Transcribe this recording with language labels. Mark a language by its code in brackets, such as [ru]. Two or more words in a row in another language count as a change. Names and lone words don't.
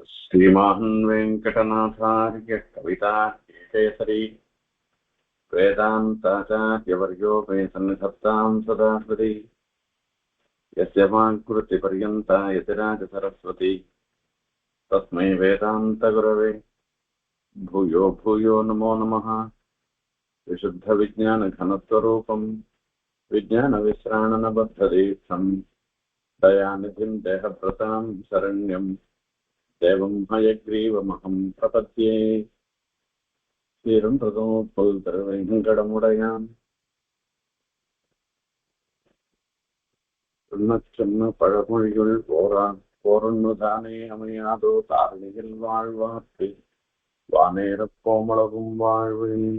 [sa] श्रीमान् वेङ्कटनाथार्य कविताकेसरी वेदान्ताचार्यवर्यो मे सन्निधत्तां सदा हृदि यस्य वाङ्कृतिपर्यन्ता यतिराजसरस्वती तस्मै वेदान्तगुरवे भूयो भूयो नमो नमः। विशुद्धविज्ञानघनस्वरूपं विज्ञानविश्राणनबद्धदीक्षं दयानिधिं देहभृतां शरण्यं देवं हयग्रीवमहं प्रपद्ये। [ta] புல் திருவேங்கடமுடையான் சொன்ன பழமொழியுள் போரொன்னுதானே அமையாதோ தாரணியில் வாழ்வார்க்கு வானேரப் கோமளவும் வாழ்வு.